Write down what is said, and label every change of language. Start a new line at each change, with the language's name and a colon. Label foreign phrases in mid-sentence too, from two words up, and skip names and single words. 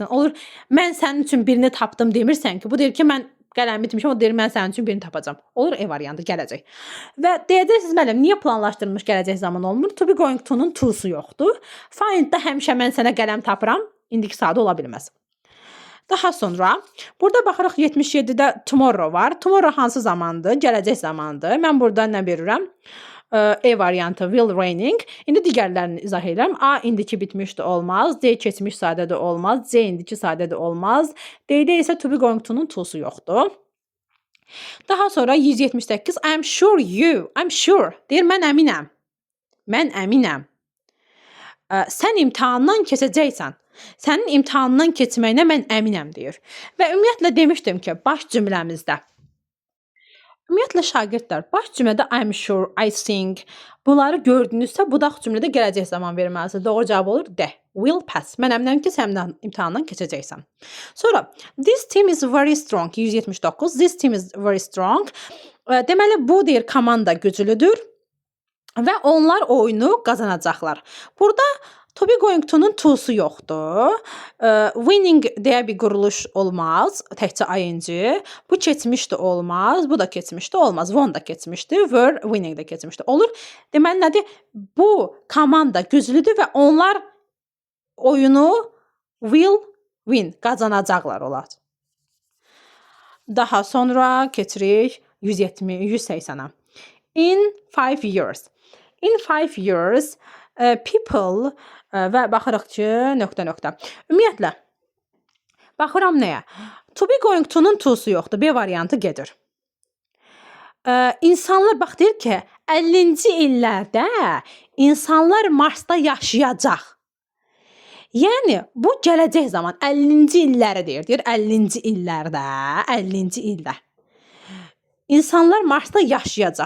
Azerbaijani: Olur, mən sənin üçün birini tapdım demirsən ki, bu deyir ki, mən qələmimi itirmişəm, o deyir mən sənin üçün birini tapacağam. Olur, E variantı gələcək. Və deyəcəksiniz müəllim, niyə planlaşdırılmış gələcək zaman olmur?
English: To be going to-
Azerbaijani: nun to'su yoxdur. Find-da həmişə mən sənə qələm tapıram, indiki sadə ola bilməz. Daha sonra burada baxırıq 77-də tomorrow var. Tomorrow hansı zamandır? Gələcək zamandır. Mən burada nə verirəm? E variantı
English: will raining.
Azerbaijani: İndi digərlərini izah edirəm. A indiki bitmişdi olmaz. D keçmiş sadədə olmaz. C indiki sadədə olmaz. D-də isə
English: to be going to-
Azerbaijani: nun to'su yoxdur. Daha sonra 178
English: I'm sure you. I'm sure.
Azerbaijani: Deyir mən əminəm. Mən əminəm. Sən imtahandan keçəcəksən. Sənin imtahandan keçməyinə mən əminəm deyir. Və ümumiyyətlə demişdim ki, baş cümləmizdə. Ümumiyyətlə şagirdlər, baş cümlədə
English: I'm sure, I think
Azerbaijani: bunları gördünüzsə, budaq cümlədə gələcək zaman verməlisiniz. Doğru cavab olur D.
English: Will pass.
Azerbaijani: Mən əminəm ki, sən imtahandan keçəcəksən.
English: Sonra this team is very strong. 179. This team is very strong.
Azerbaijani: Deməli bu deyir komanda güclüdür və onlar oyunu qazanacaqlar. Burada
English: to be going to-
Azerbaijani: nun to'su yoxdur. Winning deyə bir quruluş olmaz. Təkcə ing. Bu keçmişdi olmaz. Bu da keçmişdi olmaz. Won da keçmişdi.
English: Were winning
Azerbaijani: də keçmişdi. Olur. Deməli nədir? Bu komanda güclüdür və onlar oyunu
English: will win
Azerbaijani: qazanacaqlar olar. Daha sonra keçirik 180-a.
English: In 5 years. In 5 years people
Azerbaijani: və baxırıq ki, nöqtə. Ümumiyyətlə, baxıram nəyə?
English: To be going to-
Azerbaijani: nun to'su yoxdur. B variantı gedir. İnsanlar, bax deyir ki, 50-ci illərdə insanlar Marsda yaşayacaq. Yəni, bu gələcək zaman 50-ci illəri deyir. Deyir 50-ci illərdə, 50-ci ildə. İnsanlar Marsda yaşayacaq.